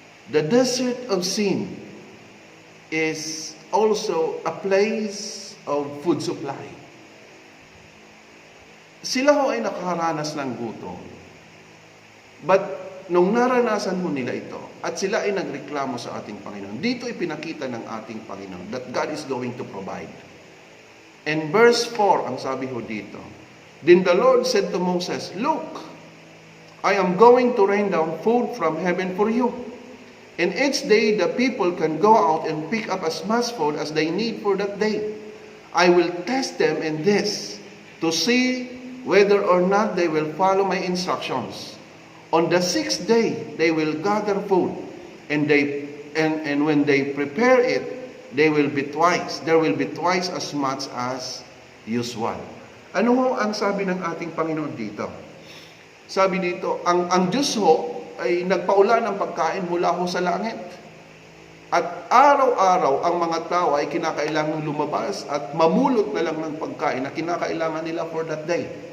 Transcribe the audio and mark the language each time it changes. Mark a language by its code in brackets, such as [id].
[en] The desert of sin is also a place of food supply. [tl] Sila ho ay nakaranas ng gutom. But nung naranasan ho nila ito, at sila ay nagreklamo sa ating Panginoon, dito ipinakita ng ating Panginoon [en] that God is going to provide. And verse 4, [tl] ang sabi ho dito, [en] then the Lord said to Moses, look, I am going to rain down food from heaven for you. And each day the people can go out and pick up as much food as they need for that day. I will test them in this to see whether or not they will follow my instructions. On the 6th day they will gather food, and when they prepare it, there will be twice as much as usual. [tl] Ano ho ang sabi ng ating Panginoon dito? Sabi dito, ang Diyos ho ay nagpaulan ng pagkain mula ho sa langit. At araw-araw ang mga tao ay kinakailangan lumabas at mamulot na lang ng pagkain na kinakailangan nila [en] for that day.